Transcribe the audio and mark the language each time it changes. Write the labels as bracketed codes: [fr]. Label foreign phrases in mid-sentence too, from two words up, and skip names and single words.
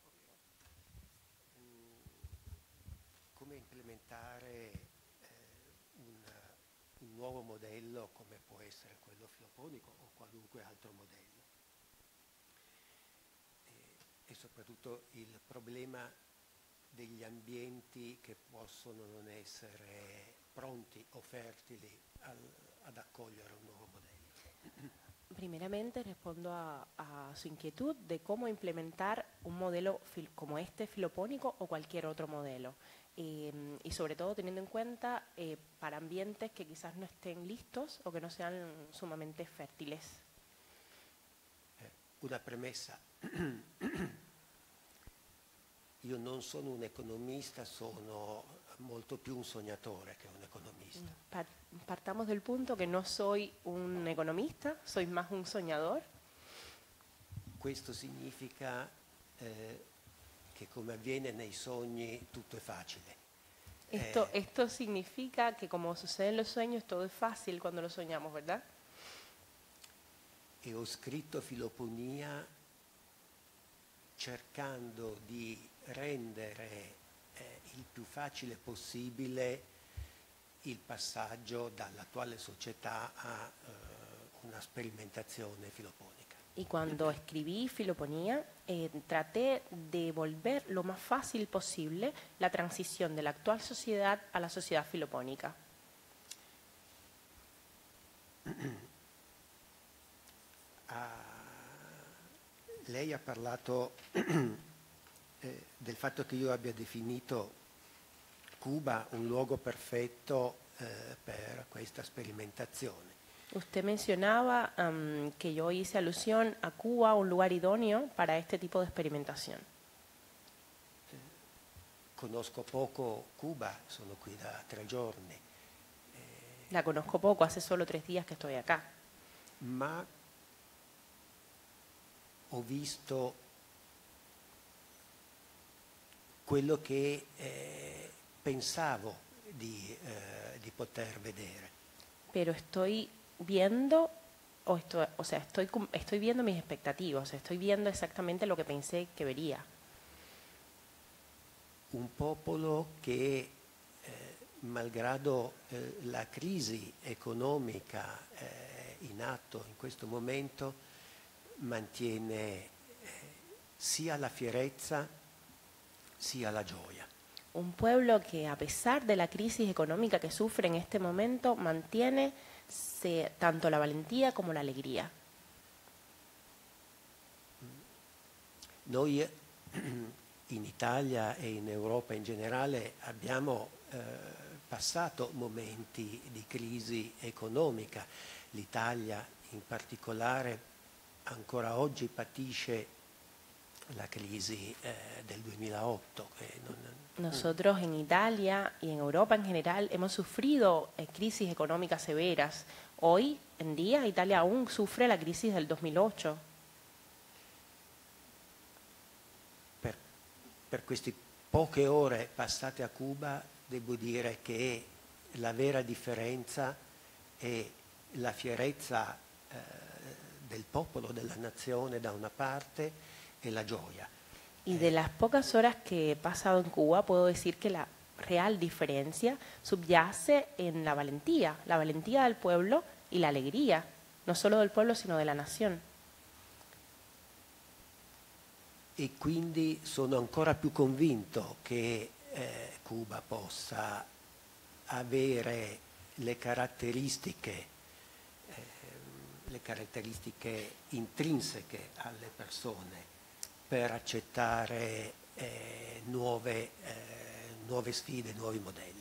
[it] Come implementare un nuovo modello come può essere quello filoponico o qualunque altro modello. E soprattutto il problema degli ambienti che possono non essere pronti o fertili ad accogliere un nuovo modello. [es] Primeramente respondo a su inquietud de cómo implementar un modelo como este filopónico o cualquier otro modelo. Y sobre todo teniendo en cuenta para ambientes que quizás no estén listos o que no sean sumamente fértiles. [it] Una premessa. Io non sono un economista, sono molto più un sognatore che un economista. [es] Partamos del punto que no soy un economista, soy más un soñador. [it] Questo significa che come avviene nei sogni tutto è facile. [es] Esto significa que como sucede en los sueños, todo es fácil cuando lo soñamos, ¿verdad? [it] E ho scritto Filoponia cercando di rendere il più facile possibile il passaggio dall'attuale società a una sperimentazione filoponica. [es] Y cuando escribí Filoponía, traté de volver lo más fácil posible la transición de la actual sociedad a la sociedad filopónica. [it] Lei ha parlato del fatto che io abbia definito Cuba un luogo perfetto per questa sperimentazione. [es] Usted mencionaba que yo hice alusión a Cuba, un lugar idóneo para este tipo de experimentación. [it] Conosco poco Cuba, sono qui da 3 giorni. [es] La conozco poco, hace solo 3 días que estoy acá. [it] Ma ho visto quello che pensavo di poter vedere. [es] Pero estoy viendo, estoy viendo mis expectativas, estoy viendo exactamente lo que pensé que vería. [it] Un popolo che, malgrado la crisi economica in atto in questo momento, mantiene sia la fierezza sia la gioia. [es] Un pueblo que, a pesar de la crisis económica que sufre en este momento, mantiene tanto la valentía como la alegría. [it] Noi in Italia e in Europa in generale abbiamo passato momenti di crisi economica. L'Italia in particolare ancora oggi patisce la crisi del 2008. [es] Nosotros en Italia y en Europa en general hemos sufrido crisis económicas severas. Hoy en día Italia aún sufre la crisis del 2008. [it] Per queste poche ore passate a Cuba devo dire che la vera differenza è la fierezza del popolo, della nazione da una parte e la gioia. [es] Y de las pocas horas que he pasado en Cuba puedo decir que la real diferencia subyace en la valentía del pueblo y la alegría, no solo del pueblo sino de la nación. [it] E quindi sono ancora più convinto che Cuba possa avere le caratteristiche intrinseche alle persone per accettare nuove sfide, nuovi modelli.